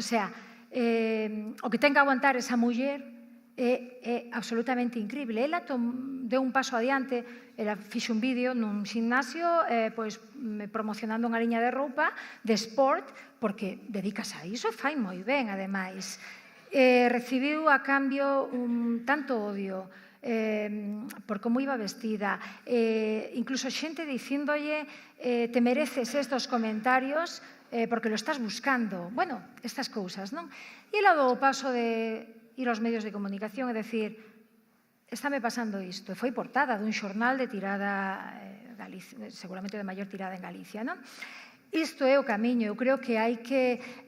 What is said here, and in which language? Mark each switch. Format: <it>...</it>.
<gl>O sea, o que ten que aguantar esa muller é absolutamente increíble. Ela deu un paso adiante, ela fixe un vídeo nun gimnasio promocionando unha liña de roupa de sport, porque dedicas a iso e fai moi ben, ademais. Recibiu a cambio tanto odio por como iba vestida, incluso xente dicíndolle</gl> <es>te mereces estos comentarios porque lo estás buscando.</es> <gl>Bueno, estas cousas, non? E ela dou o paso de ir aos medios de comunicación e decir estáme pasando isto. E foi portada dun xornal de tirada, seguramente de maior tirada en Galicia, non? Isto é o camiño. Eu creo que hai que...</gl>